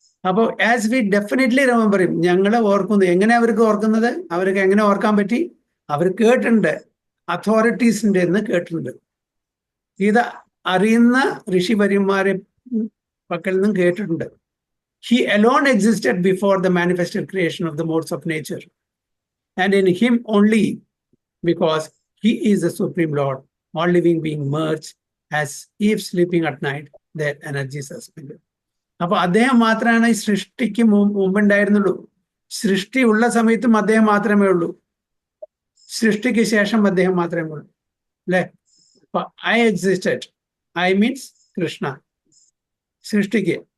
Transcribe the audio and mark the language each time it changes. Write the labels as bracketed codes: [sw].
[ml] അപ്പോൾ [en] as we definitely remember him, [ml] ഞങ്ങളെ ഓർക്കുന്നു. എങ്ങനെ അവർക്ക് ഓർക്കുന്നത്? അവർക്ക് എങ്ങനെ ഓർക്കാൻ പറ്റി? അവർ കേട്ടിട്ടുണ്ട്, അതോറിറ്റീസിൻ്റെ എന്ന് കേട്ടിട്ടുണ്ട്. ഇത് അറിയുന്ന ഋഷിവര്യന്മാരെ പക്കൽ നിന്നും കേട്ടിട്ടുണ്ട്. [en] He alone existed before the manifested creation of the modes of nature, and in him only, because he is the supreme Lord, all living being merge as if sleeping at night, their energy suspended. [ml] അപ്പൊ അദ്ദേഹം മാത്രമാണ് ഈ സൃഷ്ടിക്ക് മുമ്പുണ്ടായിരുന്നുള്ളൂ. സൃഷ്ടി ഉള്ള സമയത്തും അദ്ദേഹം മാത്രമേ ഉള്ളൂ, സൃഷ്ടിക്ക് ശേഷം അദ്ദേഹം മാത്രമേ ഉള്ളൂ, അല്ലെ? [en] I existed, I means Krishna, സൃഷ്ടിക്ക്.